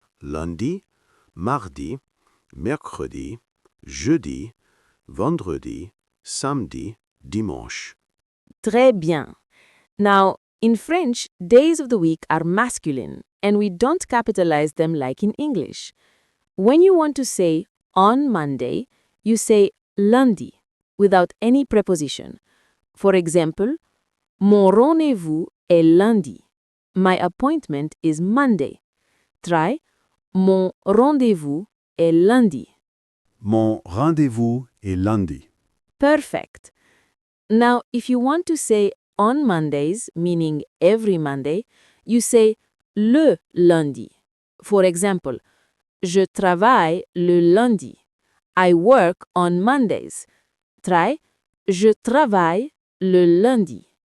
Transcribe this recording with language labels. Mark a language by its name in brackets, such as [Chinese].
[French] Lundi, mardi, mercredi, jeudi, vendredi, samedi, dimanche. Très bien. [English] Now, in French, days of the week are masculine, and we don't capitalize them like in English. When you want to say on Monday, you say lundi without any preposition. For example, [French] mon rendez-vous est lundi. [English] My appointment is Monday. Try [French] mon rendez-vous est lundi. Mon rendez-vous est lundi. [English] Perfect. Now, if you want to say on Mondays, meaning every Monday, you say [French] le lundi. [English] For example, [French] je travaille le lundi. [English] I work on Mondays. Try [French] je travaille le lundi.